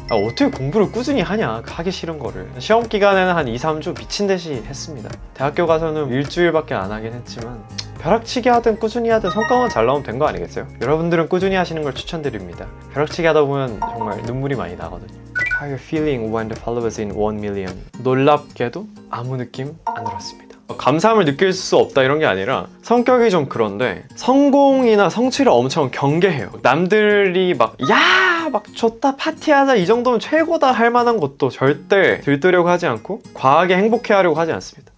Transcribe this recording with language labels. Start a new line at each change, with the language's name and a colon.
Korean: 어떻게 공부를 꾸준히 하냐, 하기 싫은 거를. 시험 기간에는 한 2-3주 미친 듯이 했습니다. 대학교 가서는 일주일밖에 안 하긴 했지만 벼락치기 하든 꾸준히 하든 성과만 잘 나오면 된 거 아니겠어요? 여러분들은 꾸준히 하시는 걸 추천드립니다. 벼락치기 하다 보면 정말 눈물이 많이 나거든요.
English: How are you feeling when the followers in 1 million?
Korean: 놀랍게도 아무 느낌 안 들었습니다. 감사함을 느낄 수 없다 이런 게 아니라 성격이 좀 그런데 성공이나 성취를 엄청 경계해요. 남들이 막 좋다 파티하자 이 정도면 최고다 할 만한 것도 절대 들뜨려고 하지 않고 과하게 행복해 하려고 하지 않습니다.